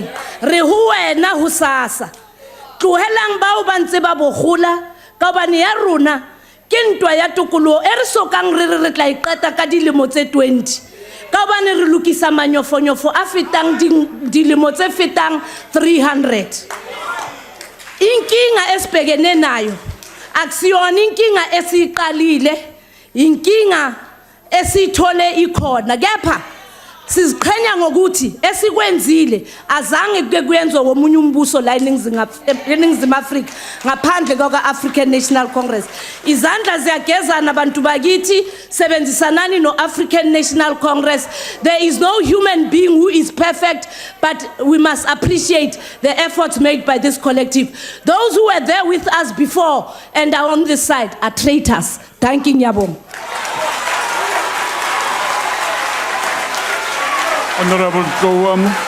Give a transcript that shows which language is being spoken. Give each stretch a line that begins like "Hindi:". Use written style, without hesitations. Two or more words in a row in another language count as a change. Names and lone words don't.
Southern Sotho: Re ho wena ho sasa tlohelang bao ba ntse ba bogola ka hobane ya rona ke ntwa ya tokoloho e re sokang re tla iqeta ka dilemo tse 20 ka hobane re lokisa manyofonyofo a fetang dilemo tse fetang 300.
Zulu: Inkinga esibhekene nayo akusiyona inkinga esiqalile, inkinga esithole ikhona, kepha siziqhenya ngokuthi esikwenzile azange kuke kuyenzwe womunye umbuso la eNingizimu Afrika ngaphandle kwa-African National Congress. Izandla ziyagezana bantu bakithi, sebenzisanani no-African National Congress.
English: There is no human being who is perfect, but we must appreciate the efforts made by this collective. Those who were there with us before and are on this side are traitors. Thanking Yabong. Honorable Drought.